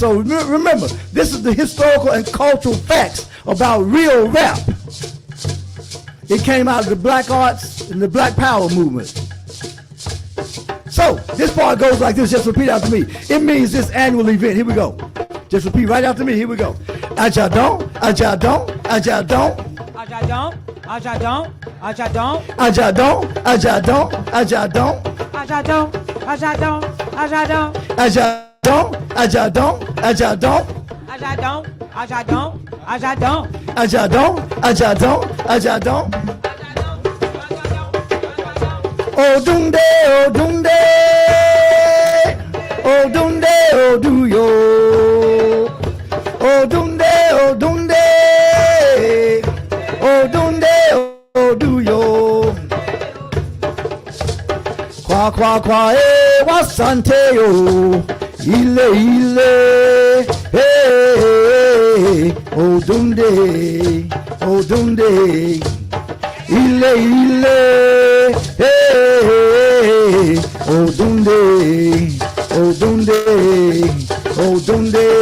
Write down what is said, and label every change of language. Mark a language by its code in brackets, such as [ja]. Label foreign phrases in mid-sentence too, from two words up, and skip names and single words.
[en] So remember, this is the historical and cultural facts about real rap. It came out of the black arts and the Black Power movement. So this part goes like this. Just repeat after me. It means this annual event. Here we go. Just repeat right after me. Here we go. [yo] Ajadon, Ajadon, Ajadon. Ajadon, Ajadon, Ajadon, Ajadon, Ajadon, Ajadon. Ajadon, Ajadon, Ajadon, Ajadon, Ajadon, Ajadon. Ajadon, Ajadon, Ajadon. Ajadon, Ajadon, Ajadon. Odunde, Odunde, Odunde, Oduyo. Odunde, Odunde, Odunde, Oduyo. Kwa kwa kwa wasante yo. Ile ile, Odunde, Odunde. Ile ile, Odunde, Odunde, Odunde.